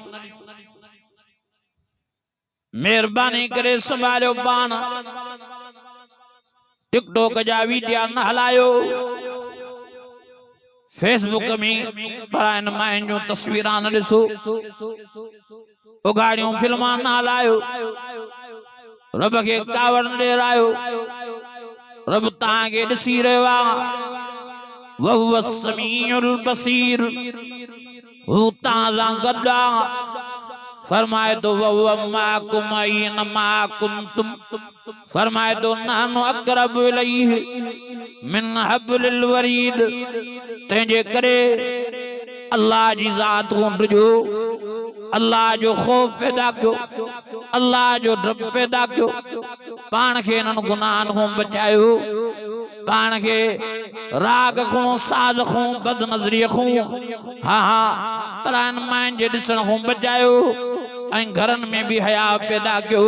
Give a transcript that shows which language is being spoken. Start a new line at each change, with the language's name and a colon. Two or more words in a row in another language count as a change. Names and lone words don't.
Sindhi: मेहरबानी करे संभालियो पाण टिकटॉक जा वीडियो न हलायो फेसबुक में परायन मायुनि जूं तस्वीरां न ॾिसो उगाड़ियूं फिल्मां न हलायो रब खे कावड़ ॾेरायो रब तव्हांखे ॾिसी रहियो आहे
Arabic: وهو السميع البصير
Sindhi: हू तव्हां सां गॾु आहे फरमाए तो
Arabic: وهو معكم أينما كنتم
Sindhi: फरमाए तो
Arabic: نحن أقرب إليه من حبل الوريد
Sindhi: तंहिंजे करे अल्लाह जी ज़ात खां ॾिजो अल्लाह जो ख़ौफ़ पैदा कयो अल्लाह जो डप पैदा कयो पाण खे इन्हनि गुनाहनि खां बचायो पाण खे राग खां साज़ खां बद नज़रीअ खां हा परायन मायुनि जे ॾिसण खां बचायो ऐं घरनि में भी हया पैदा कयो